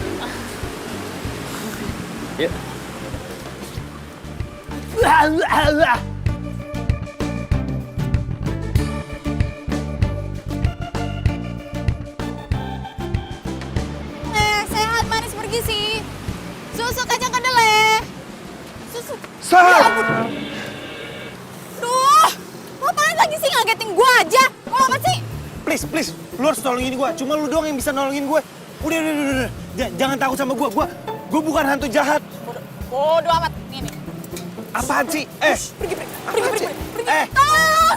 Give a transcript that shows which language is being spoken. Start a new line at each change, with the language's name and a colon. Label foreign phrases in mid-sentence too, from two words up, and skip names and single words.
Indonesian: Yuk. Sehat manis pergi sih. Susu kacang kedelai. Susu. Duh, lo apaan lagi sih ngagetin gue aja? Mau apa sih? Please, lu harus nolongin gue. Cuma lu doang yang bisa nolongin gue. Udah. Jangan takut sama gue. Gue bukan hantu jahat. Bodoh amat. Nih. Apaan sih? Pergi. Tolong!